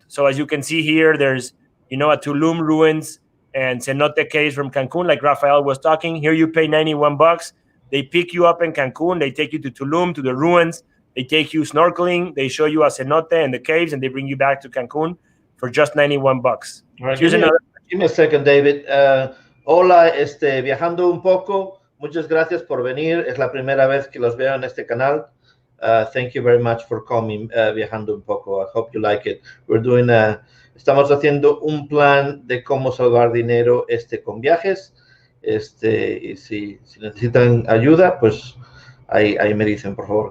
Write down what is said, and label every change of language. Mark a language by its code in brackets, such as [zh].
[en] So as you can see here, there's a Tulum ruins and cenote caves from Cancun, like Rafael was talking. Here you pay $91. They pick you up in Cancun. They take you to Tulum, to the ruins. They take you snorkeling. They show you a cenote and the caves, and they bring you back to Cancun for just $91. Right, give me a second, David. [es] Hola, viajando un poco. Muchas gracias por venir. Es la primera vez que los veo en este canal. [en] Thank you very much for coming, Viajando un poco. I hope you like it. [es] Estamos haciendo un plan de cómo salvar dinero con viajes. Y si necesitan ayuda, pues ahí me dicen, por favor.